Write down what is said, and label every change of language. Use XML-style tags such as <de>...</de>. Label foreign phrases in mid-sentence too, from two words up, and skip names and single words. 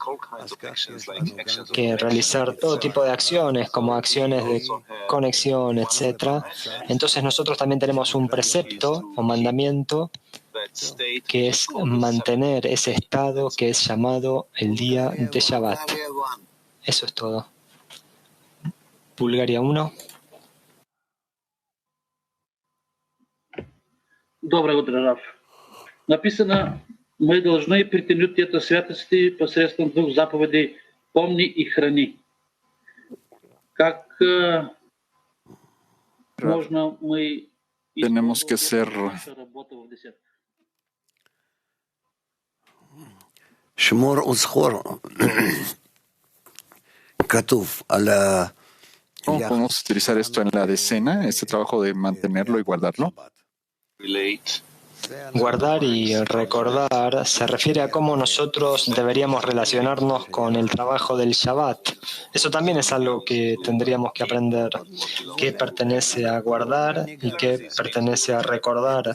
<es>que realizar todo tipo de acciones, como acciones de conexión, etc., entonces nosotros también tenemos un precepto o mandamiento que es mantener ese estado que es llamado el día de Shabbat. Eso es todo. Bulgaria 1.</es> <ru>Доброе утро, Раф. Написано, мы должны притянуть это святости посредством двух заповедей «помни и храни». Как можно мы</ru> <es>Tenemos que ser</es> <ru>работу в десятке?</ru> <he>שמור וזכור. כתוב על</he> <es>¿Cómo podemos utilizar esto en la decena, este trabajo de mantenerlo y guardarlo? Guardar y recordar se refiere a cómo nosotros deberíamos relacionarnos con el trabajo del Shabbat. Eso también es algo que tendríamos que aprender, qué pertenece a guardar y qué pertenece a recordar.</es>